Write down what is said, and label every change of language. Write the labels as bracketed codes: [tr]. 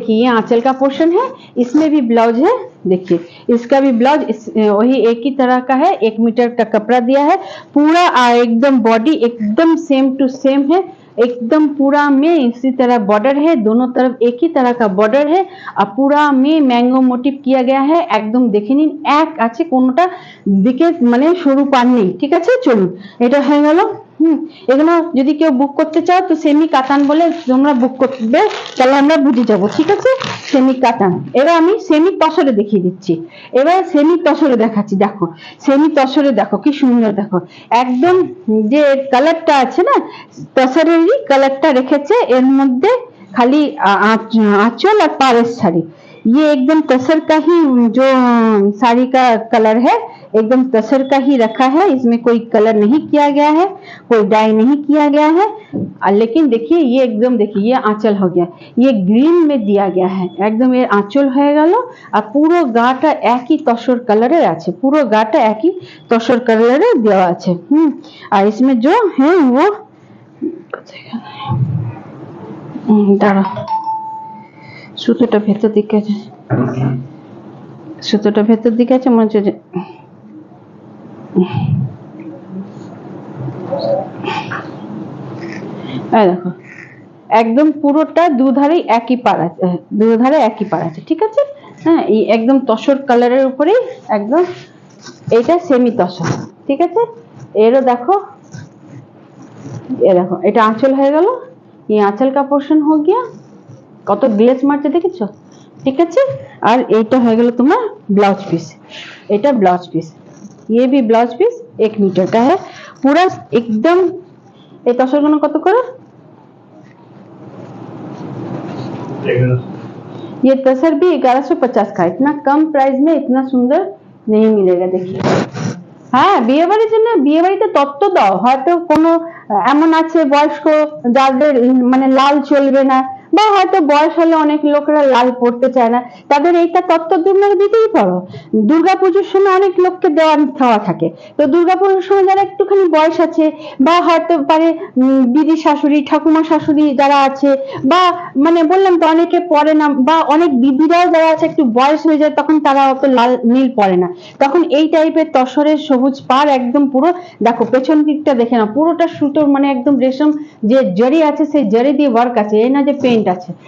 [hi] देखिए ये आंचल का पोर्शन है, इसमें भी ब्लाउज है, देखिए इसका भी ब्लाउज वही एक ही तरह का है, 1 मीटर का कपड़ा दिया है पूरा, एकदम बॉडी एकदम सेम टू सेम है, एकदम पूरा में इसी तरह बॉर्डर है, दोनों तरफ एक ही तरह का बॉर्डर है, और पूरा में मैंगो मोटिव किया गया है। एकदम देखे [bn] নিন এক আছে, কোনটা দিকে মানে সরু পান নেই, ঠিক আছে। চলুন এটা হয়ে গেল। এগুলো যদি কেউ বুক করতে চাও তো সেমি কাতান বলে তোমরা বুক করবে, তাহলে আমরা বুঝে যাব, ঠিক আছে। সেমি কাতান। এবার আমি সেমি তসরে দেখিয়ে দিচ্ছি, এবার সেমি তসরে দেখাচ্ছি। দেখো সেমি তসরে দেখো কি সুন্দর, দেখো একদম যে কালারটা আছে না তসরেরই কালারটা রেখেছে, এর মধ্যে [hi] खाली आंचल और पारस साड़ी, ये एकदम तसर का ही जो साड़ी का कलर है, एकदम तसर का ही रखा है, इसमें कोई कलर नहीं किया गया है, कोई डाई नहीं किया गया है। लेकिन देखिए ये एकदम, देखिए ये आंचल हो गया, ये ग्रीन में दिया गया है, एकदम ये आंचल हो गल। और पूरा गाटा एक ही तसर कलर আছে, पूरा गाटा एक ही तसर कलर देवा আছে। और इसमें जो है वो [bn] দাঁড়া, সুতোটা ভেতর দিকে আছে, সুতোটা ভেতর দিকে আছে মনে হচ্ছে। এই দেখো একদম পুরোটা দুধারে একই পাড় আছে, দুধারে একই পাড় আছে, ঠিক আছে। হ্যাঁ, এই একদম তসর কালারের উপরেই একদম এটা সেমি তসর, ঠিক আছে। এরও দেখো, [hi] ये देखो [bn] এটা আঁচল হয়ে গেল, এই আঁচল [hi] का पोर्शन हो गया, [bn] কত গ্লেজ মারতে দেখেছো, ঠিক আছে। আর এইটা হয়ে গেল তোমার ব্লাউজ পিস, এটা ব্লাউজ পিস, [hi] ये भी ब्लाउज पीस 1 मीटर का है पूरा एकदम। [bn] এই তসরগুলো কত করে? [hi] ये तसर भी 1150 का, इतना कम प्राइस में इतना सुंदर नहीं मिलेगा, देखिए। [bn] হ্যাঁ, বিয়ে বাড়ির জন্য, বিয়ে বাড়িতে তত্ত্ব দাও, হয়তো কোনো এমন আছে বয়স্ক যাদের মানে লাল চলবে না, বা হয়তো বয়স হলে অনেক লোকেরা লাল পড়তে চায় না, তাদের এইটা তত্ত্ব তোমরা দিতেই পারো। দুর্গাপুজোর সময় অনেক লোককে দেওয়া খাওয়া থাকে, তো দুর্গাপুজোর সময় যারা একটুখানি বয়স আছে, বা হয়তো পারে দিদি শাশুড়ি ঠাকুমা শাশুড়ি যারা আছে, বা মানে বললাম তো অনেকে পরে না, বা অনেক দিদিরাও যারা আছে একটু বয়স হয়ে যায়, তখন তারা অত লাল নীল পরে না, তখন এই টাইপের তসরের সবুজ পাড় একদম পুরো দেখো, পেছন দিকটা দেখে না, পুরোটা সুতোর মানে একদম রেশম যে জরি আছে সেই জরি দিয়ে ওয়ার্ক আছে, এই না যে পেইন্ট আছে।